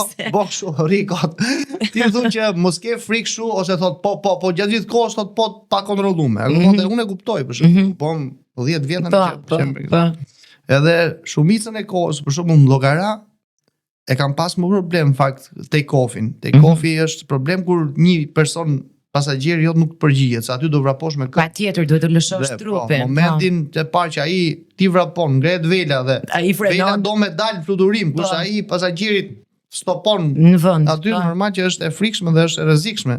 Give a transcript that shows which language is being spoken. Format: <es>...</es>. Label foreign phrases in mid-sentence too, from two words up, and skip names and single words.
<sq>Po kështu, rikot. Ti thon që mos ke frikë kështu ose thot po gjatë gjithë kohës thot po pa kontrolluar. Unë e kuptoj për shembull. Po 10 vjet në Edhe shumicën e kohës, për shembull në llogara e kam pas më problem fakt take-off-in. Take-off-i është problem kur një person pasagjer jot nuk përgjigjet, se aty do vraposh me kë. Patjetër duhet të lëshosh trupin. Momentin të parë që ai ti vrapon, ngrehet vela dhe ai vela do me dal fluturim, kurse ai pasagjerit stopon në vend. Aty normal që është e frikshme dhe është e rrezikshme.</sq>